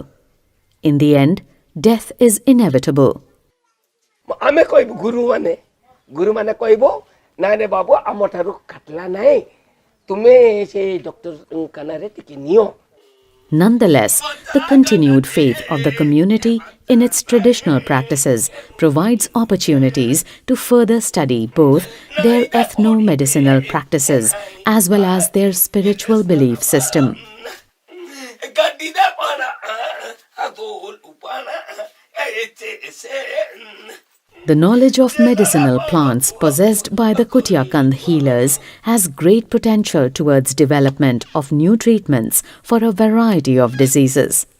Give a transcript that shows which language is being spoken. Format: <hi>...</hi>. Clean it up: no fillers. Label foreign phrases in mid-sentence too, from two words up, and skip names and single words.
<en>In the end, death is inevitable.</en> <or>ଆମେ କହିବୁ ଗୁରୁମାନେ କହିବ ନାଇଁ ରେ ବାବୁ ଆମ ଠାରୁ କାଟିଲା ନାହିଁ, ତୁମେ ସେ ଡକ୍ଟର ଖାନାରେ ଟିକେ ନିଅ।</or> <en>Nonetheless, the continued faith of the community in its traditional practices provides opportunities to further study both their ethno-medicinal practices as well as their spiritual belief system. The knowledge of medicinal plants possessed by the Kutia Kandha healers has great potential towards development of new treatments for a variety of diseases.</en>